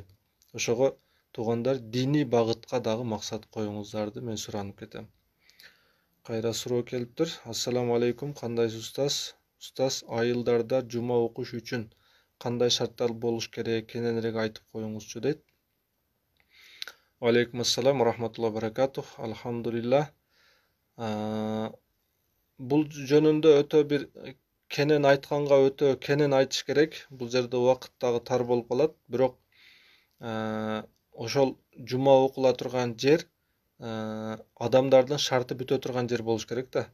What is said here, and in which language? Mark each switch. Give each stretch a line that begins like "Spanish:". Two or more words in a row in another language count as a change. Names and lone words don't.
Kyrgyz: Ошого туугандар диний багытка дагы максат коюңуздарды мен суранып кетем. Кайра суроо келиптир.
Arabic: السلام عليكم,
Kyrgyz: кандайсыз устаз? Устаз, айылдарда жума окуш үчүн кандай шарттар болуш керек, кененирээк айтып коюңузчу дейт.
Arabic: عليكم السلام رحمة الله بركاته. Алхамдулилlah.
Kyrgyz: Бул жөнүндө өтө бир кенен айтканга өтө кенен айтыш керек. Бул жерде убакыт дагы тар болуп калат. Бирок ошол жума окула турган жер адамдардын шарты бүтө турган жер болуш керек да.